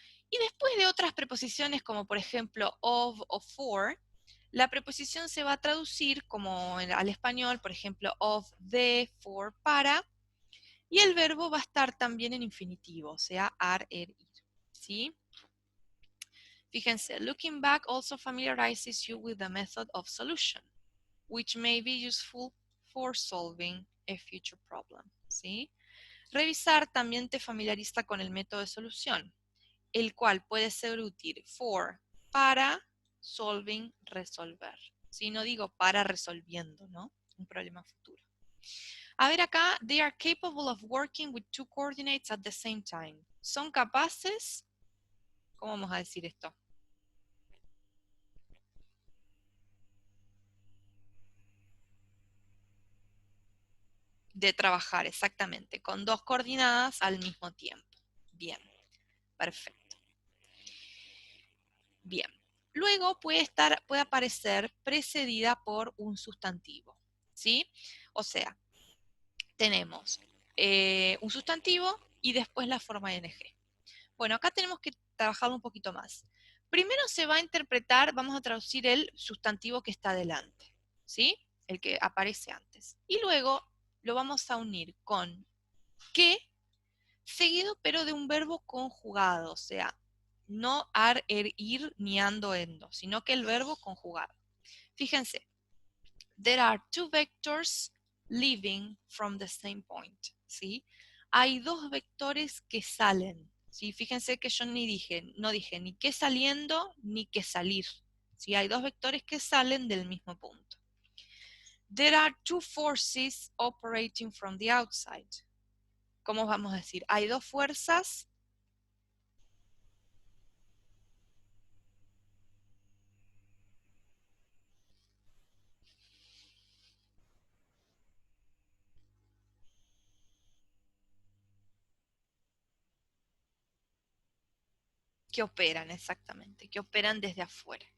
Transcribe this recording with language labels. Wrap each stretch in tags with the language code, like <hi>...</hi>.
<es>Y después de otras preposiciones como por ejemplo of o for, la preposición se va a traducir como al español, por ejemplo, of, de, for, para, y el verbo va a estar también en infinitivo, o sea, ar, er, ir. ¿Sí? Fíjense,</es> <en>looking back also familiarizes you with the method of solution, which may be useful for solving a future problem.</en> <es>¿Sí? Revisar también te familiariza con el método de solución, el cual puede ser útil for, para, solving, resolver. Si no digo para resolviendo, ¿no? Un problema futuro. A ver acá,</es> <en>they are capable of working with two coordinates at the same time.</en> <es>Son capaces, ¿cómo vamos a decir esto? De trabajar exactamente con dos coordenadas al mismo tiempo. Bien, perfecto. Bien. Luego puede aparecer precedida por un sustantivo, ¿sí? O sea, tenemos un sustantivo y después la forma ing. Bueno, acá tenemos que trabajarlo un poquito más. Primero se va a interpretar, vamos a traducir el sustantivo que está delante, ¿sí? El que aparece antes. Y luego lo vamos a unir con que, seguido pero de un verbo conjugado, o sea, no ar, er, ir, ni ando, endo, sino que el verbo conjugado. Fíjense,</es> <en>there are two vectors leaving from the same point,</en> <es>¿sí? Hay dos vectores que salen, ¿sí? Fíjense que yo no dije ni que saliendo ni que salir, ¿sí? Hay dos vectores que salen del mismo punto.</es> <en>There are two forces operating from the outside.</en> <es>¿Cómo vamos a decir? Hay dos fuerzas que operan, exactamente, que operan desde afuera.</es>